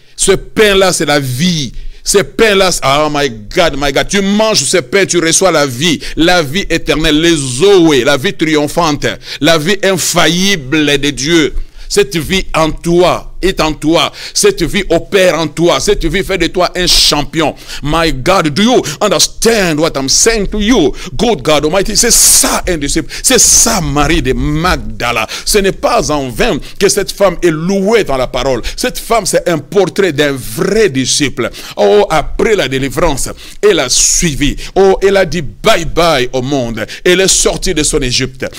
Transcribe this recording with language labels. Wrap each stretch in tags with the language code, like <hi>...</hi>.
<fr>Ce pain-là, c'est la vie. Ce pain-là,</fr> <en>oh my God,</en> <fr>tu manges ce pain, tu reçois la vie éternelle, les Zoé, la vie triomphante, la vie infaillible de Dieu. Cette vie en toi est en toi. Cette vie opère en toi. Cette vie fait de toi un champion.</fr> <en>My God, do you understand what I'm saying to you? Good God Almighty,</en> <fr>c'est ça un disciple. C'est ça Marie de Magdala. Ce n'est pas en vain que cette femme est louée dans la parole. Cette femme, c'est un portrait d'un vrai disciple. Oh, après la délivrance, elle a suivi. Oh, elle a dit bye bye au monde. Elle est sortie de son Égypte.</fr>